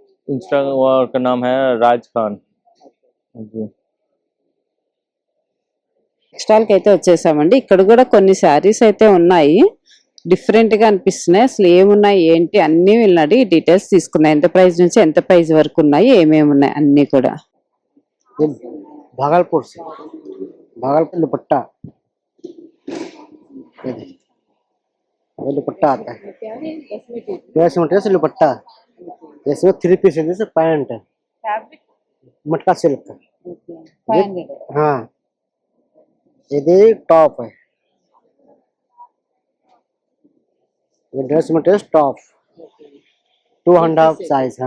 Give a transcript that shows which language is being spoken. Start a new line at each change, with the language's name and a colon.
Hindi: Insta का नाम है राज खान जी।
Telugu: టెక్స్టైల్ కి అయితే వచ్చేసామండి. ఇక్కడ కూడా కొన్ని శారీస్ అయితే ఉన్నాయి, డిఫరెంట్ గా అనిపిస్తున్నాయి. అసలు ఏమున్నాయి ఏంటి అన్ని వీళ్ళని డీటెయిల్స్ తీసుకున్నాయి, ఎంత ప్రైస్ నుంచి ఎంత ప్రైస్ వరకు ఉన్నాయి, ఏమేమి ఉన్నాయి అన్ని కూడా.
Hindi: भागलपुर से, भागलपुर दुपट्टा, ये दुपट्टा आता है, ड्रेस मटेरियल से दुपट्टा, इसमें 3 पीस है, जैसे पैंट है, मटका सिल्क का, हाँ ये टॉप है, ये ड्रेस मटेरियल टॉप 2.5 साइज।